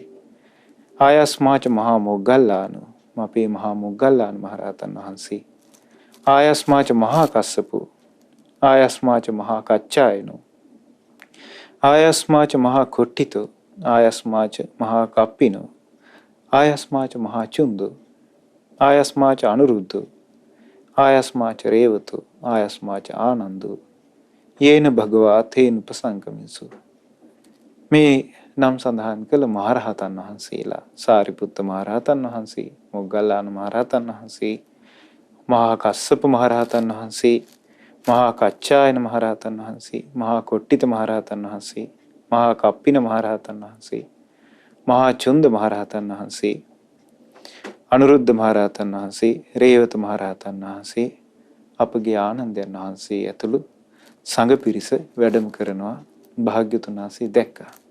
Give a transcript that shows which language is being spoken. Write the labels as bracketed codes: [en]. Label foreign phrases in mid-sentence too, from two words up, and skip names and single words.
[si] ආයස්මාච මහා මොග්ගල්ලාන, අපේ මහා මොග්ගල්ලාන මහරහතන් වහන්සේ. [pi] ආයස්මාච මහා කස්සපු, ආයස්මාච මහා කච්චායනෝ, ආයස්මාච මහා කොට්ටිතෝ, ආයස්මාච මහා කප්පිනෝ, ආයස්මාච මහා චුන්දෝ, ආයස්මාච අනුරුද්ධෝ, ආයස්මාච රේවතෝ, ආයස්මාච ආනන්දෝ, යේන භගවා තේන උපසංගමිසු. [si] මේ නම් සඳහන් කළ මහරහතන් වහන්සේලා සාරිපුත්ත මහරහතන් වහන්සේ, මොග්ගල්ලාන මහරහතන් වහන්සේ, මහා කස්සප මහරහතන් වහන්සේ, මහා කච්චායන මහරහතන් වහන්සේ, මහා කොට්ටිත මහරහතන් වහන්සේ, මහා කප්පින මහරහතන් වහන්සේ, මහා චුන්ද මහරහතන් වහන්සේ, අනුරුද්ධ මහරහතන් වහන්සේ, රේවත මහරහතන් වහන්සේ, අපගේ ආනන්දයන් වහන්සේ ඇතුළු සංඝ පිරිස වැඩම කරනවා භාග්‍යවතුන් වහන්සේ දැක්කා.